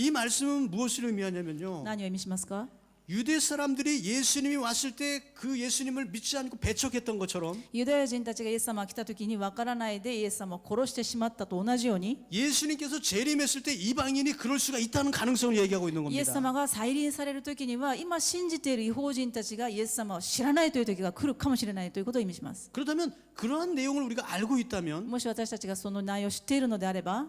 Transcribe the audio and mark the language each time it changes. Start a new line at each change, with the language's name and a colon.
Korean: 이 말씀은 무엇을 의미하냐면요.
Japanese: 何を意味しますか？
Korean: 유대 사람들이 예수님이 왔을 때 그 예수님을 믿지 않고 배척했던 것처럼
Japanese: ユダヤ人たちがイエス様が来た時に分からないでイエス様を殺してしまったと同じように
Korean: 예수님께서 재림했을 때 이방인이 그럴 수가 있다는 가능성을 얘기하고 있는
Japanese: イエス
Korean: 겁니다.
Japanese: 様が再臨される時には今信じている異邦人たちがイエス様を知らないという時が来るかもしれないということを意味します。
Korean: 그렇다면 그러한 내용을 우리가 알고 있다면
Japanese: もし私たちがその内容を知っているのであれば